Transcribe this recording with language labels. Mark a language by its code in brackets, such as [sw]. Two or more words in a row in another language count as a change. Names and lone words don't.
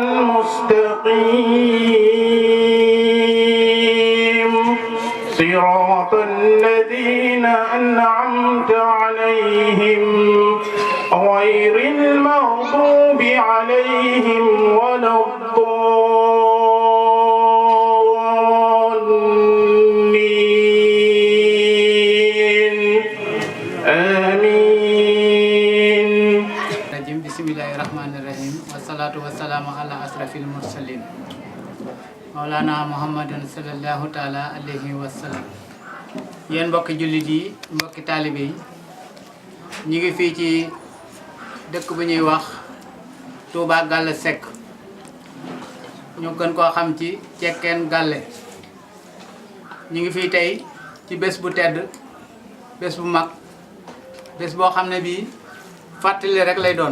[ar] المستقيم صراط الذين أنعمت عليهم غير المغضوب عليهم ولا الضالين آمين. بسم الله الرحمن الرحيم والصلاة والسلام على أشرف المرسلين مولانا محمد صلى الله تعالى عليه وسلم. [wo] yéen mbokki jullit yi mbokki taalibe yi ñu ngi fii ci dëkk bu ñuy wax Touba Gallé Seck ñu gën koo xam ci Cekkeen Gallé. ñu ngi fii tey ci bés bu tedd bés bu mag bés boo xam ne bii fàttali rek lay doon.